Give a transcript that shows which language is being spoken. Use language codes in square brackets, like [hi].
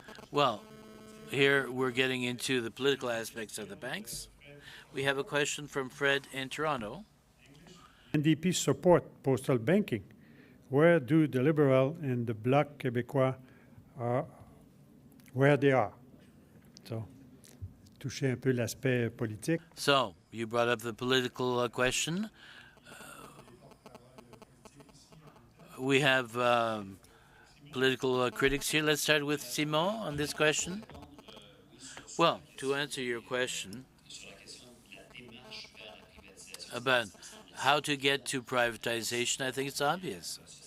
[en] Well, here we're getting into the political aspects of the banks. We have a question from Fred in Toronto. NDP support postal banking. Where do the Liberals and the Bloc Québécois are, where they are? [fr] So, toucher un peu l'aspect politique. [en] So, you brought up the political question. We have political critics here. Let's start with Simon on this question. Well, to answer your question about how to get to privatization, I think it's obvious.